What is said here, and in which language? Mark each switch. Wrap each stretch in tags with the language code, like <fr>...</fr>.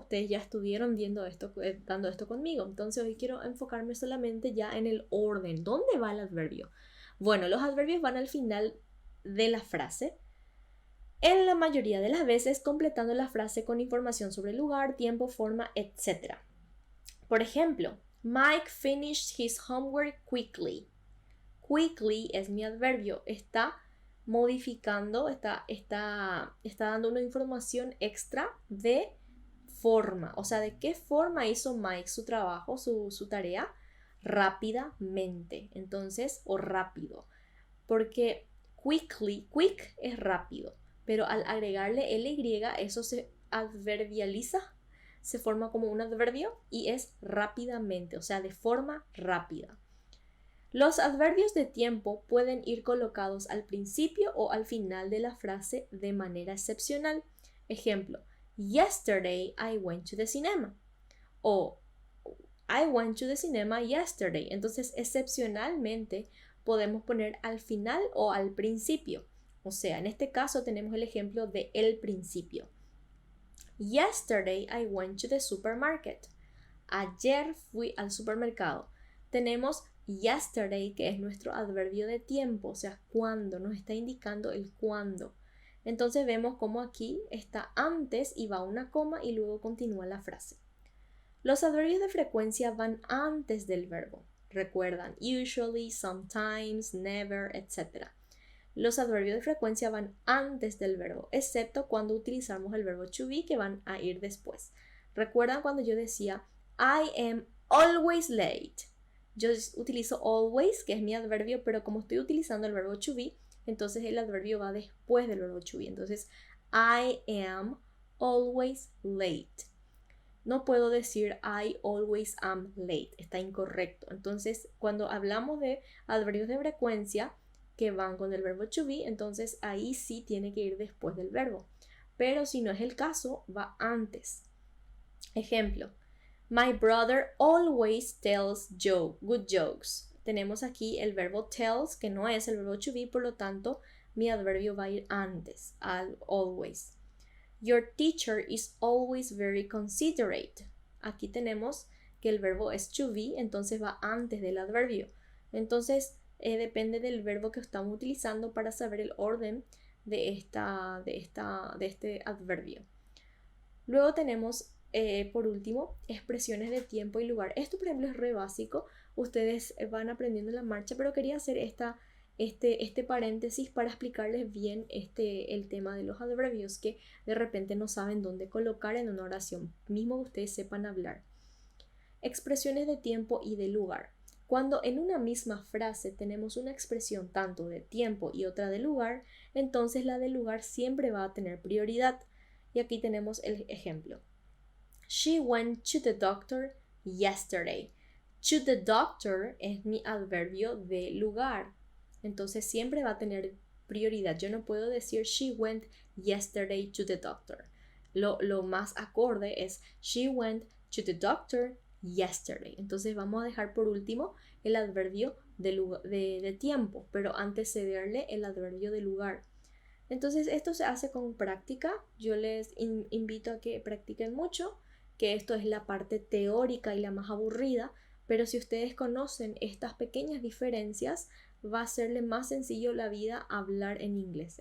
<es>Ustedes ya estuvieron dando esto conmigo. Entonces hoy quiero enfocarme solamente ya en el orden. ¿Dónde va el adverbio? Bueno, los adverbios van al final de la frase, en la mayoría de las veces completando la frase con información sobre el lugar, tiempo, forma, etc. Por ejemplo,</es> <en>Mike finished his homework quickly.</en> <es>Quickly es mi adverbio, está modificando, está dando una información extra de forma, o sea, de qué forma hizo Mike su trabajo, su tarea, rápidamente, entonces, o rápido, porque quick es rápido, pero al agregarle ly, eso se adverbializa, se forma como un adverbio y es rápidamente, o sea, de forma rápida. Los adverbios de tiempo pueden ir colocados al principio o al final de la frase de manera excepcional. Ejemplo,</es> <en>yesterday I went to the cinema. O I went to the cinema yesterday.</en> <es>Entonces, excepcionalmente podemos poner al final o al principio. O sea, en este caso tenemos el ejemplo de el principio.</es> <en>Yesterday I went to the supermarket.</en> <es>Ayer fui al supermercado. Tenemos yesterday, que es nuestro adverbio de tiempo, o sea, cuándo, nos está indicando el cuándo. Entonces vemos cómo aquí está antes y va una coma y luego continúa la frase. Los adverbios de frecuencia van antes del verbo. Recuerdan, usually, sometimes, never, etc. Los adverbios de frecuencia van antes del verbo, excepto cuando utilizamos el verbo to be, que van a ir después. ¿Recuerdan cuando yo decía</es> <en>I am always late?</en> <es>Yo utilizo always, que es mi adverbio, pero como estoy utilizando el verbo to be, entonces el adverbio va después del verbo to be. Entonces,</es> <en>I am always late.</en> <es>No puedo decir</es> <en>I always am late,</en> <es>está incorrecto. Entonces, cuando hablamos de adverbios de frecuencia que van con el verbo to be, entonces ahí sí tiene que ir después del verbo. Pero si no es el caso, va antes. Ejemplo,</es> <en>my brother always tells good jokes.</en> <es>Tenemos aquí el verbo tells, que no es el verbo to be, por lo tanto, mi adverbio va a ir antes, al always.</es> <en>Your teacher is always very considerate.</en> <es>Aquí tenemos que el verbo es to be, entonces va antes del adverbio. Entonces, depende del verbo que estamos utilizando para saber el orden de este adverbio. Luego tenemos, por último, expresiones de tiempo y lugar. Esto, por ejemplo, es re básico. Ustedes van aprendiendo en la marcha, pero quería hacer este paréntesis para explicarles bien el tema de los adverbios que de repente no saben dónde colocar en una oración, mismo que ustedes sepan hablar. Expresiones de tiempo y de lugar. Cuando en una misma frase tenemos una expresión tanto de tiempo y otra de lugar, entonces la de lugar siempre va a tener prioridad. Y aquí tenemos el ejemplo.</es> <en>She went to the doctor yesterday.</en> <es>To the doctor es mi adverbio de lugar. Entonces siempre va a tener prioridad. Yo no puedo decir</es> <en>she went yesterday to the doctor.</en> <es>Lo más acorde es</es> <en>she went to the doctor yesterday.</en> <es>Entonces vamos a dejar por último el adverbio de tiempo, pero antecederle el adverbio de lugar. Entonces esto se hace con práctica. Yo les invito a que practiquen mucho, que esto es la parte teórica y la más aburrida, pero si ustedes conocen estas pequeñas diferencias, va a serle más sencillo la vida hablar en inglés.</es>